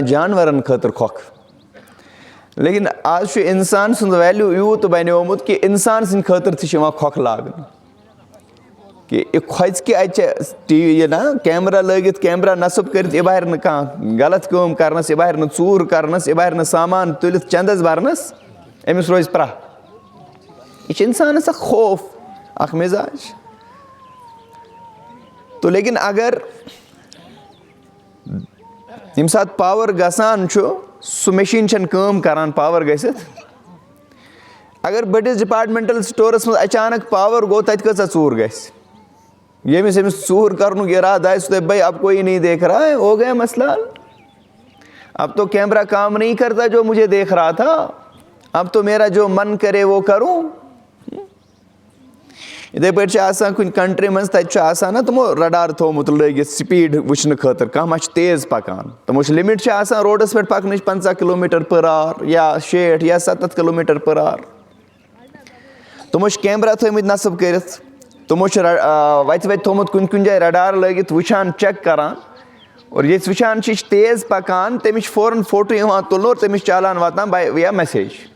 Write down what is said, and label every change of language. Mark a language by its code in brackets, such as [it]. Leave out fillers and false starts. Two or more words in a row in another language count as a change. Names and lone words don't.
[ks] جانورن خٲطرٕ کھۄکھ لیکن آز چھُ انسان سُنٛد ویلیوٗ یوٗت بنیومُت کہِ انسان سٕنٛدِ خٲطرٕ تہِ چھِ یِوان کھۄکھ لاگنہٕ کہِ یہِ کھۄژِ کہِ اَتہِ چھِ TV یہِ نا کیمرا لٲگِتھ کیمرا نصب کٔرِتھ یہِ بہرِ نہٕ کانٛہہ غلط کٲم کرنس یہِ بہرِ نہٕ ژوٗر کرنس یہِ بہرِ نہٕ سامان تُلِتھ چندس برنس أمِس روزِ پرٛاہ یہِ چھِ انسانس اکھ خوف اکھ مِزاج تو لیکن اگر ییٚمہِ ساتہٕ پاور گژھان چھُ سُہ مشیٖن چھنہٕ کٲم کران پاور گٔژھِتھ اگر بٔڑِس ڈپارٹمنٹل سٹورس منٛز اچانک پاور گوٚو تتہِ کۭژاہ ژوٗر گژھِ ییٚمِس أمِس ژوٗر کرنُک ارادٕ آسہِ سُہ دپہِ [ur] بھائی اب کوئی نہیں دیکھ رہا ہے ہو گیا مسئلہ اب تو کیمرا کام نہیں کرتا جو مجھے دیکھ رہا تھا اب تو میرا جو من کرے وہ کروں [ks] یِتھٕے پٲٹھۍ چھِ آسان کُنہِ کنٹری منٛز تتہِ چھُ آسان نا تِمو رڈار تھومُت لٲگِتھ سپیٖڈ وٕچھنہٕ خٲطرٕ کانٛہہ ما چھُ تیز پکان تِمو چھِ لِمٹ چھِ آسان روڈس پٮ۪ٹھ پکنٕچ 50 km/h یا 60 یا 70 km/h تِمو چھِ کیمرا تھٲمٕتۍ نصب کٔرِتھ تِمو چھِ وتہِ تھومُت کُنہِ کُنہِ جایہِ رڈار لٲگِتھ وٕچھان چیک کران اور ییٚتہِ وٕچھان چھِ یہِ چھِ تیز پکان تٔمِس چھِ فوراً فوٹو یِوان تُلنہٕ اور تٔمِس چھِ چالان واتان ویا میسیج